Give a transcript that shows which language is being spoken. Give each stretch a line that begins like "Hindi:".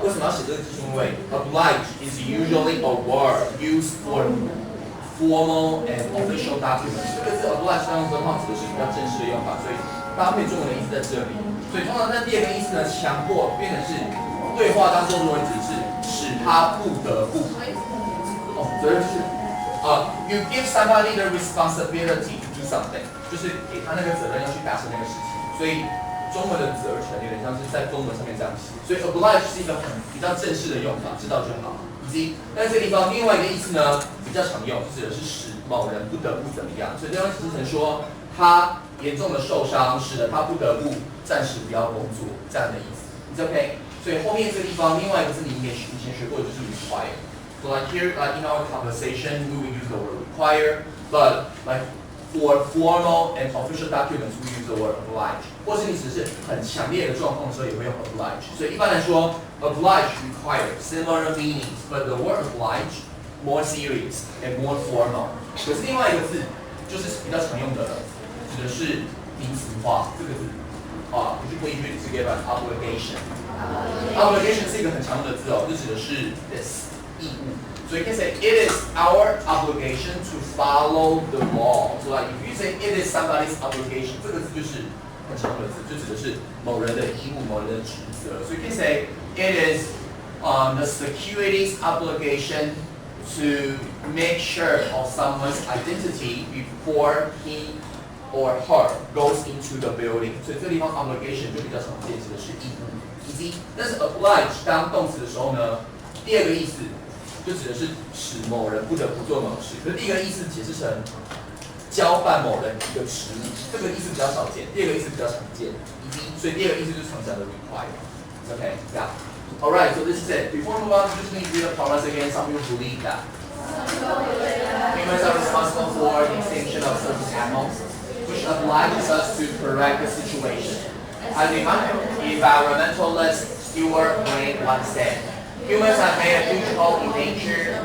Chinese: 为什么要写这个字？因为
English: oblige is usually a word used for formal and official documents.
Chinese: 这个字 oblige 当中的话指的是比较正式的用法，所以搭配中文的意思在这里。所以通常在第二个意思呢，强迫变成是对话当中，如果你只是使他不得不，责任就是
English: you give somebody the responsibility to do something，
Chinese: 就是给他那个责任要去达成那个事情。所以中文的责成有点像是在中文上面这样写，所以 oblige 是一个比较正式的用法，知道就好。以及但是这个地方另外一个意思呢比较常用，指的是使某人不得不怎么样，所以这样形成说他严重的受伤，使得他不得不暂时不要工作这样的意思。
English: It's okay。
Chinese: 所以后面这个地方另外一个字你以前学过的就是 require。
English: So like here, like in our conversation, we will use the word require, but like for formal and official documents, we use the word oblige.
Chinese: 或是你只是很强烈的状况的时候，也会用 oblige. 所以一般来说
English: oblige, require, similar meanings, but the word oblige more serious and more formal.
Chinese: 可是另外一个字就是比较常用的了，指的是名词化这个字。
English: Could you please read together obligation?
Chinese: Obligation 是一个很常用的字哦，就指的是 this 义务。
English: So you can say it is our obligation to follow the law. So like if you say it is somebody's obligation,
Chinese: 这个字就是很常用的字，就指的是某人的义务、某人的职责。
English: So you can say it is the security's obligation to make sure of someone's identity before he or her goes into the building.
Chinese: 所以这个地方 obligation 就比较常见，指的是义务。以及，但是 oblige 当动词的时候呢，第二个意思就指的是使某人不得不做某事。可是第一个意思解释成交办某人一个职务，这个意思比较少见，第二个意思比较常见。以及，所以第二个意思就是常讲的 require.
English: Okay, yeah. Alright, so this is it. Before we move on, just need to read the promise again. Some people believe that humans are responsible for the extinction of certain animals, which obliges us to correct the situation. As a environmentalist Stuart Wayne once said, humans have made a huge hole in nature.